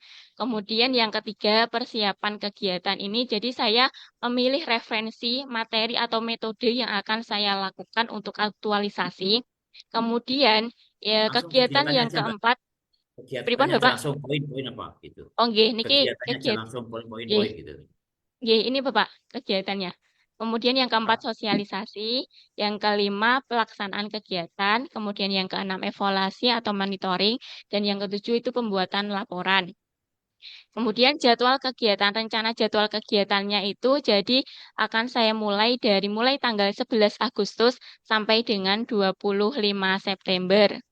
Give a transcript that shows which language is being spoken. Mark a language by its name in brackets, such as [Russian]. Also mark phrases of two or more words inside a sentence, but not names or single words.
[Indonesian] Kemudian yang ketiga persiapan kegiatan ini, jadi saya memilih referensi, materi atau metode yang akan saya lakukan untuk aktualisasi. Kemudian ya Langsung kegiatan kegiatannya yang aja, Mbak. keempat, pripun Kegiatannya aja Bapak? langsung poin-poin apa gitu. [Javanese] Oh nggih, niki [Indonesian] Kegiatannya aja kegiatan. langsung poin-poin gitu. Ini Bapak kegiatannya. Kemudian yang keempat sosialisasi, yang kelima pelaksanaan kegiatan, kemudian yang keenam evaluasi atau monitoring, dan yang ketujuh itu pembuatan laporan. Kemudian rencana jadwal kegiatannya itu jadi akan saya mulai tanggal 11 Agustus sampai dengan 25 September.